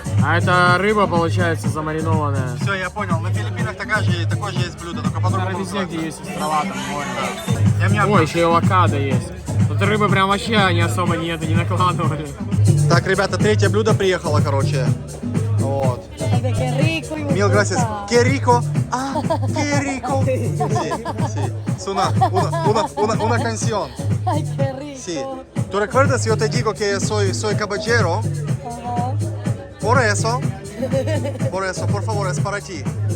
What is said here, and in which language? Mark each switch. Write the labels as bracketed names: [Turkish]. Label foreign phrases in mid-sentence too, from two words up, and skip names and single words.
[Russian] А это рыба, получается, замаринованная. Все, я понял. На Филиппинах такое же есть блюдо, только Наверное, по-другому. везде, где есть острова, там море. Ням-ням. Ой, еще и авокадо есть. Тут рыбы прям вообще они особо нет, не накладывали. Так, ребята, третье блюдо приехало, короче. Вот. [Spanish] Qué rico y Mil gracias. Qué rico. Ah, qué rico. Sí, sí. Es una canción. Ay, qué rico. Sí. ¿Tú recuerdas? Yo te digo que soy caballero. Ajá. Por eso, por favor, es para ti.